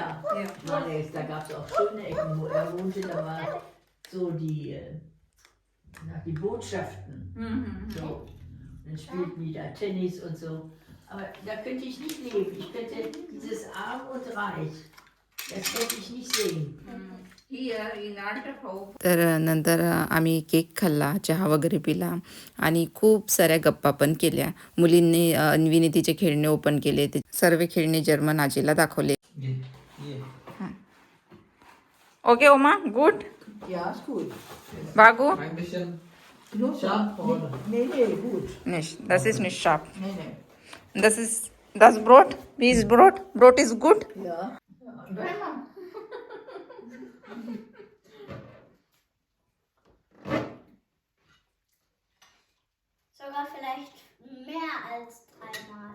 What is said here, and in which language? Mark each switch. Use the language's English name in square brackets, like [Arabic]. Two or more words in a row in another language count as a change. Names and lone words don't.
[German] Da gab es auch schöne Ecken, wo er wohnte. Da war so die Botschaften. So. Dann spielten die da Tennis und so. Aber da könnte ich nicht leben. Ich könnte dieses Arm und Reich, das könnte ich nicht sehen. [Marathi] तर नंतर आम्ही केक खाल्ला, चहा वगैरे पिला आणि खूप साऱ्या गप्पा पण केल्या. मुलींनी अन्वीने तिचे खेळणे ओपन केले. ते सर्व खेळणे जर्मन आजीला दाखवले. [English] OK Oma, good. [German] Ja, ist gut. बागू ein bisschen Scharf vorne. Nee, gut. nicht, das ist nicht scharf. Nee. Das ist das Brot. Wie ist Brot? Brot ist gut. Ja. Sogar vielleicht mehr als 3 Mal.